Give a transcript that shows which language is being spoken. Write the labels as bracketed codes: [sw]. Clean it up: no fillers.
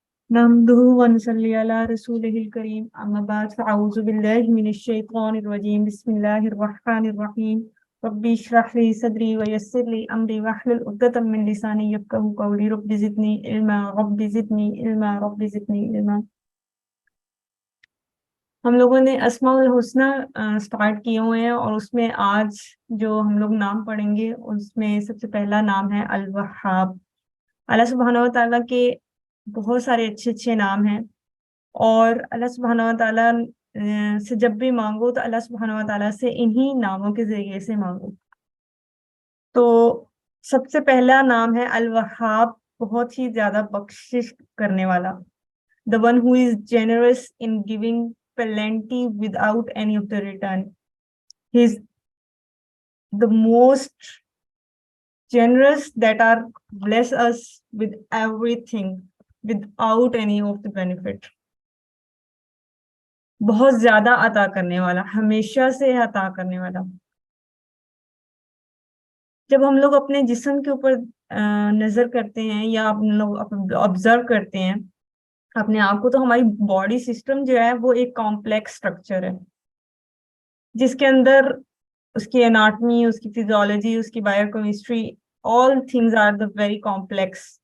[ar] نحمده ونصلي على رسوله الكريم أما بعد فأعوذ بالله من الشيطان الرجيم بسم الله الرحمن الرحيم ربي اشرح لي صدري ويسر لي أمري واحلل عقدة من لساني يفقهوا قولي رب زدني علما رب زدني علما رب زدني علما. [ur] ہم لوگوں نے اسماء الحسنہ سٹارٹ کیے ہوئے ہیں اور اس میں آج جو ہم لوگ نام پڑھیں گے اس میں سب سے پہلا نام ہے الوہاب. اللہ سبحانہ و تعالیٰ کے بہت سارے اچھے اچھے نام ہیں اور اللہ سبحانہ و تعالیٰ سے جب بھی مانگو تو اللہ سبحانہ و تعالیٰ سے انہی ناموں کے ذریعے سے مانگو. تو سب سے پہلا نام ہے الوہاب، بہت ہی زیادہ بخشش کرنے والا. [en] The one who is generous in giving plenty without any of the return. He is the most generous that are bless us with everything without any of the benefit. [ur] بہت زیادہ عطا کرنے والا، ہمیشہ سے عطا کرنے والا. جب ہم لوگ اپنے جسم کے اوپر نظر کرتے ہیں یا ہم لوگ آبزرو کرتے ہیں اپنے آپ کو، تو ہماری باڈی سسٹم جو ہے وہ ایک کمپلیکس اسٹرکچر ہے جس کے اندر اس کی اناٹمی، اس کی فزیولوجی، اس کی bio chemistry, [en] all things are the very complex.